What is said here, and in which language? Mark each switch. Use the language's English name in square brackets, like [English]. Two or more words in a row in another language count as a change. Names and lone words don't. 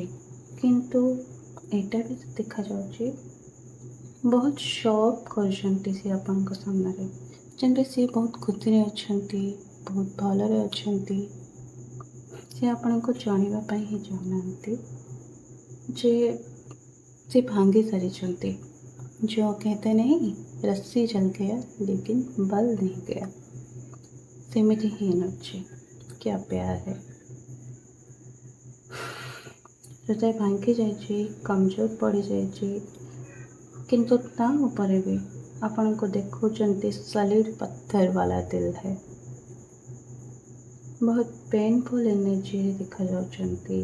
[Odia] କିନ୍ତୁ ଏଇଟା ବି ଦେଖାଯାଉଛି ବହୁତ ସକ୍ କରିଛନ୍ତି ସେ ଆପଣଙ୍କ ସାମ୍ନାରେ, ଯେମିତି ସିଏ ବହୁତ ଖୁସିରେ ଅଛନ୍ତି, ବହୁତ ଭଲରେ ଅଛନ୍ତି। ସେ ଆପଣଙ୍କୁ ଜାଣିବା ପାଇଁ ହିଁ ଚାହୁଁନାହାନ୍ତି ଯେ ସେ ଭାଙ୍ଗି ସାରିଛନ୍ତି। [Hindi] जो कहते नहीं रस्सी जल गया लेकिन बल नहीं गया, [Odia] ସେମିତି ହିଁ ଅଛି। [Hindi] क्या प्यार है। [Odia] ହୃଦୟ ଭାଙ୍ଗି ଯାଇଛି, କମଜୋର ପଡ଼ିଯାଇଛି, କିନ୍ତୁ ତା ଉପରେ ବି ଆପଣଙ୍କୁ ଦେଖୁଛନ୍ତି [Hindi] सॉलिड पत्थर वाला दिल है। [Odia] ବହୁତ [English] painful energy [Odia] ଦେଖାଯାଉଛନ୍ତି।